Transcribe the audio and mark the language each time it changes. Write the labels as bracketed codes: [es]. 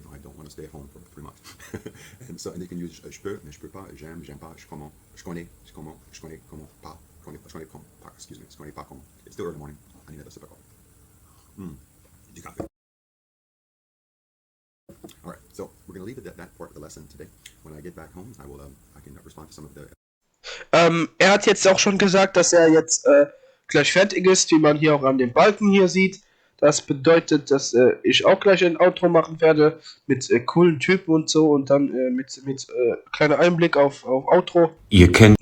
[en] I don't want to stay at home for 3 months. and you can use [fr] je peux, mais je peux pas, j'aime pas, je connais, pas, [en] excuse me, [fr] je connais pas comment. [en] It's still early morning. I need another sip of coffee. You got it. All right, so we're going to leave it at that part of the lesson today. When I get back home, I can respond to some of the. [de] Er hat jetzt auch schon gesagt, dass er jetzt gleich fertig ist, wie man hier auch an dem Balken hier sieht. Das bedeutet, dass ich auch gleich ein Outro machen werde mit coolen Typen und so und dann mit kleiner Einblick auf Outro. Ihr kennt.